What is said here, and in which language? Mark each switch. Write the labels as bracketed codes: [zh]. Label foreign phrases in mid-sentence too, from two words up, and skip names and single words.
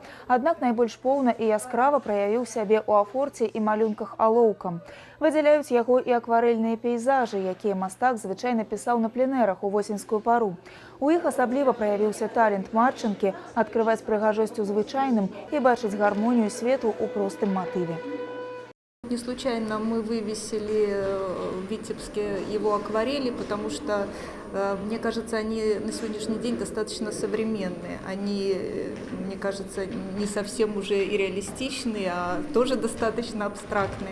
[be] Аднак найбольш поўна і яскрава праявіў сябе ў афорце і малюнках алоўкам. Выдзяляюць яго і акварэльныя пейзажы, якія мастак звычайна пісаў на пленэрах у восеньскую пару. У іх асабліва праявіўся талент Марчанкі адкрываць прыгажосць у звычайным и бачыць гармонию свету у простым мотиве. [ru] Не случайно мы вывесили в Витебске его акварели, потому что, мне кажется, они на сегодняшний день достаточно современные. Они, мне кажется, не совсем уже и реалистичные, а тоже достаточно абстрактные.